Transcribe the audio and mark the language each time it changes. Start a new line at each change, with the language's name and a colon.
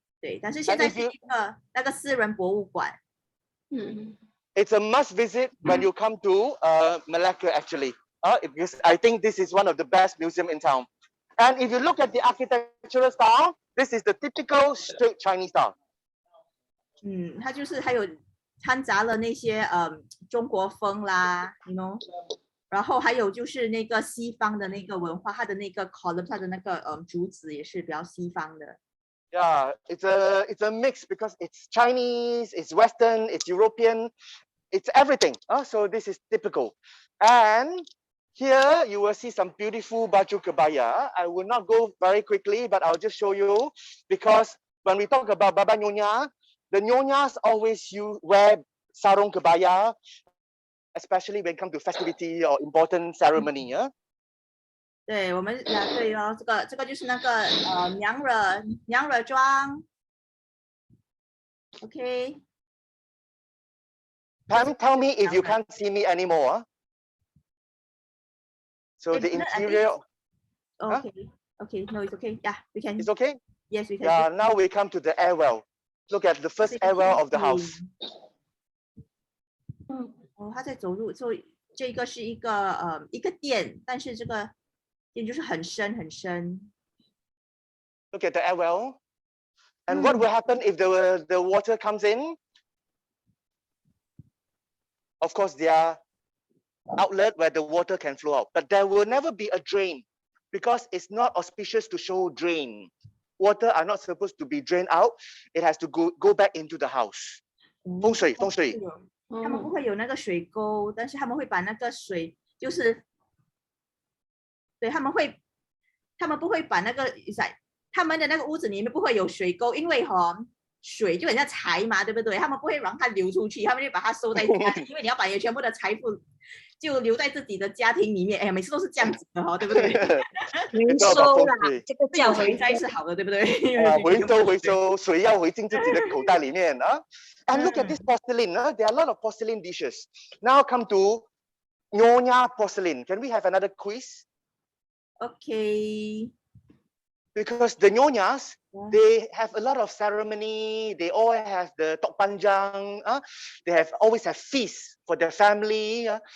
Chinese: 对，但是现在是一个那个私人博物馆。
English: It's a must visit when you come to Malacca actually. Because I think this is one of the best museum in town. And if you look at the architectural style, this is the typical straight Chinese style.
Chinese: 它就是还有掺杂了那些中国风啦 ，
English: you know，
Chinese: 然后还有就是那个西方的那个文化，它的那个 column， 它的那个竹子也是比较西方的。
English: Yeah, it's a mix because it's Chinese, it's Western, it's European, it's everything. So this is typical. And here you will see some beautiful baju kebaya. I will not go very quickly, but I'll just show you because when we talk about Baba Nyonya, the Nyonyas always wear sarung kebaya, especially when it comes to festivity or important ceremony.
Chinese: 对，我们对哦，这个就是那个娘惹装 ，OK。
English: Tell me if you can't see me anymore. So the interior. Okay, no, it's okay. Yeah, we can. It's okay. Yes, we can. Yeah, now we come to the airwell. Look at the first airwell of the house.
Chinese: 哦，他在走路，所以这个是一个店，但是这个店就是很深很深。
English: Look at the airwell. And what will happen if the water comes in? Of course, there are outlets where the water can flow out, but there will never be a drain because it's not auspicious to show drain. Water are not supposed to be drained out. It has to go back into the house.
Chinese: 风水。他们不会有那个水沟，但是他们会把那个水，就是对他们不会把那个在他们的那个屋子里面不会有水沟，因为水就很像财嘛，对不对？他们不会让它流出去，他们就把它收在家里，因为你要把你全部的财富就留在自己的家庭里面。哎呀，每次都是这样子的对不对？回收啦，这个叫回收是好的，对不对？回收，水要回进自己的口袋里面啊。
English: And look at this porcelain. There are a lot of porcelain dishes. Now come to Yonya porcelain. Can we have another quiz? Okay. Because the Nyonyas, they have a lot of ceremony. They all have the tok panjang. They always have feasts for their family.